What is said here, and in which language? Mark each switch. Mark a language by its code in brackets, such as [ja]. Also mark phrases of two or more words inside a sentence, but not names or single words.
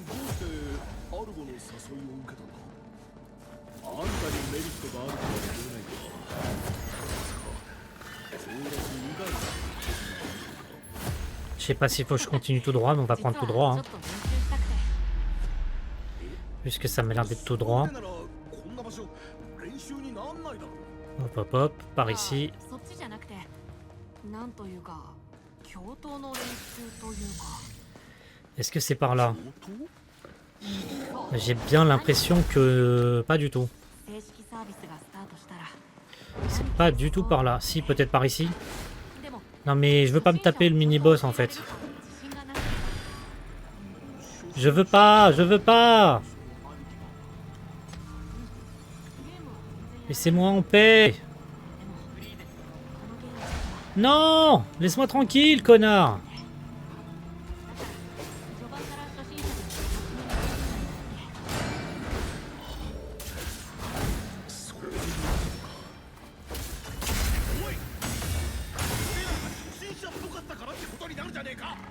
[fr] Je sais pas s'il faut que je continue tout droit, mais on va prendre tout droit. Hein. Puisque ça m'a l'air d'être tout droit. [ja] 練習になんないだろう。 [fr] Hop hop hop, par ici. [ja] そっちじゃなくて、なんというか共闘の練習というか。 [fr] Est-ce que c'est par là? [ja] 相当 [fr] J'ai bien l'impression que... Pas du tout. [ja] 正式サービスがスタートしたら。 [fr] C'est pas du tout par là. Si, peut-être par ici. [ja] でも [fr] Non mais je veux pas me taper le mini-boss en fait. [ja] 自信がなくて [fr] Je veux pas, je veux pas. Laissez-moi en paix. [ja] このゲームは [fr] Non, laisse-moi tranquille, connard. [ja] 序盤から初心者でもそれでいいのか。おい、俺らが初心者っぽかったからってことになるじゃねえか。